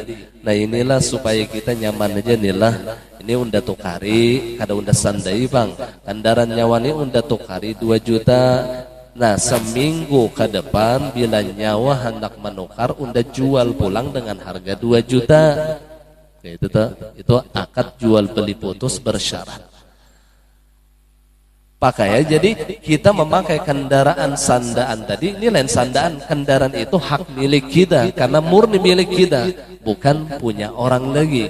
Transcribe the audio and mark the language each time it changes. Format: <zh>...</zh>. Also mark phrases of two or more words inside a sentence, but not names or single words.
<bjn>Nah inilah supaya kita nyaman aja inilah. Ini unda tukari, kada unda sandai bang. Kendaraan nyawa ini unda tukari 2 juta. Nah seminggu ke depan bila nyawa hendak menukar, unda jual pulang dengan harga 2 juta.</bjn> <id>Itu akad jual beli putus bersyarat. Pakai ya, jadi kita memakai kendaraan sandaan tadi,</id> <bjn>ini lain sandaan,</bjn> <id>kendaraan itu hak milik kita karena murni milik kita, bukan punya orang lagi.</id>